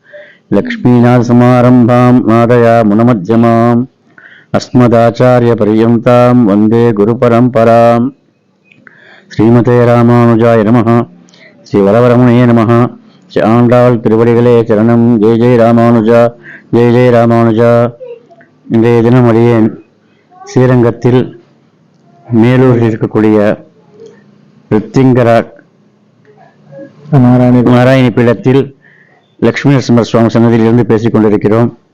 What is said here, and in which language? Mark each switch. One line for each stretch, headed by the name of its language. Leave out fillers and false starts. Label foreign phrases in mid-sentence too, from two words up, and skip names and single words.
Sanskrit: लक्ष्मीनाथसमारम्भां नादयामुनमध्यमाम् अस्मदाचार्यपर्यन्तां वन्दे गुरुपरम्पराम् श्रीमते रामानुजाय नमः. श्रीवरवरमुने नमः.
Tamil: ஆண்டாள் திருவடிகளே சரணம். ஜெய் ஜெய் ராமானுஜா, ஜெய் ஜெய் ராமானுஜா. இன்றைய தினம் அடியேன் ஸ்ரீரங்கத்தில் மேலூரில் இருக்கக்கூடிய ரித்திங்கரா நாராயணி பீடத்தில் லட்சுமி நரசிம்மர் சுவாமி சன்னதியிலிருந்து பேசிக் கொண்டிருக்கிறோம்.